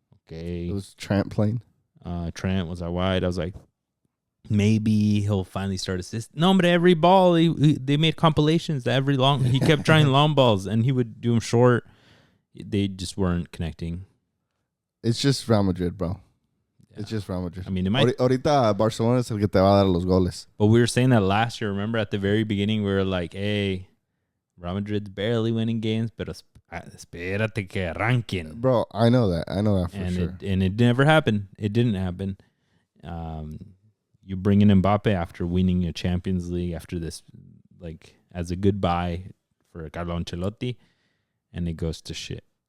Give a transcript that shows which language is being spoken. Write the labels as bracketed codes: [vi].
[en] It was Trent playing. Trent was out wide. I was like, maybe he'll finally start assist. No, but every ball, they made compilations. He kept trying long balls, and he would do them short. They just weren't connecting. It's just Real Madrid, bro. Yeah. It's just Real Madrid. I mean, it might. [es] Ahorita Barcelona es el que te va a dar los goles. [en] But we were saying that last year. Remember at the very beginning, we were like, hey, Real Madrid's barely winning games, but [es] espérate que arranquen. [en] Bro, I know that for sure. It never happened. It didn't happen. You bring in Mbappe after winning a Champions League, after this, like, as a goodbye for Carlo Ancelotti, and it goes to shit.